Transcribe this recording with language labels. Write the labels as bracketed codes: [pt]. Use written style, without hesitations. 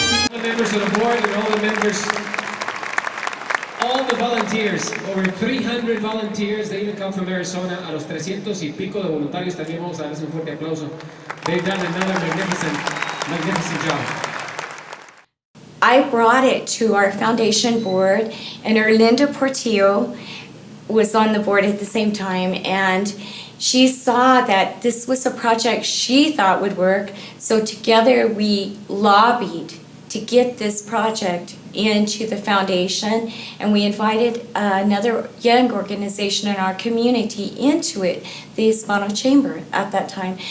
[en] The members of the board and all the members, all the volunteers, over 300 volunteers, they even come from Arizona. [es] A los 300 y pico de voluntarios también vamos a darles un fuerte aplauso. [en] They've done another magnificent job. I brought it to our foundation board, and Erlinda Portillo was on the board at the same time, and she saw that this was a project she thought would work, so together we lobbied to get this project into the foundation, and we invited another young organization in our community into it, the Hispano Chamber at that time.